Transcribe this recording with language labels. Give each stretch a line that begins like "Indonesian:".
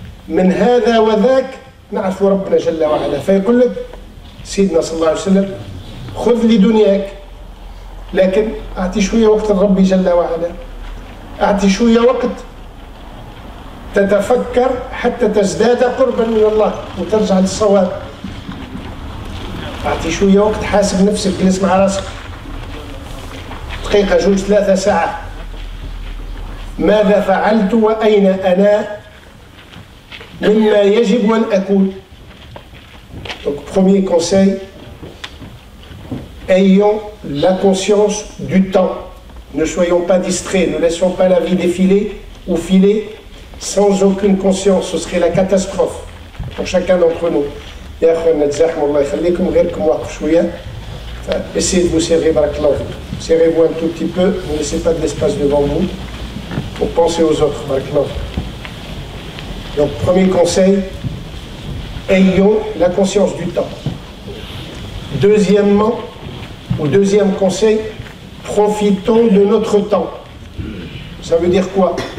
Arabic: من هذا وذاك نعرف ربنا جل وعلا. فيقول لك سيدنا صلى الله عليه وسلم خذ لدنياك، لكن أعطي شوية وقت لربي جل وعلا، أعطي شوية وقت تتفكر حتى تزداد قربا من الله وترجع للصواب. أعطي شوية وقت، حاسب نفسك، جلس مع راسك دقيقة 2 3 ساعات، ماذا فعلت وأين أنا مما يجب أن أكون.
French: Donc, premier conseil, ayons la conscience du temps. Ne soyons pas distraits, ne laissons pas la vie défiler ou filer sans aucune conscience. Ce serait la catastrophe pour chacun d'entre nous.
Arabic: يا أخوانا تزاحموا الله يخليكم، غيركم واقف شوية.
French: Essayez de vous serrer, barakallahu fikum. Serrez-vous un tout petit peu, ne laissez pas de l'espace devant vous pour penser aux autres, barakallahu fikum. Donc, premier conseil, ayons la conscience du temps. Deuxièmement, ou deuxième conseil, profitons de notre temps. Ça veut dire quoi?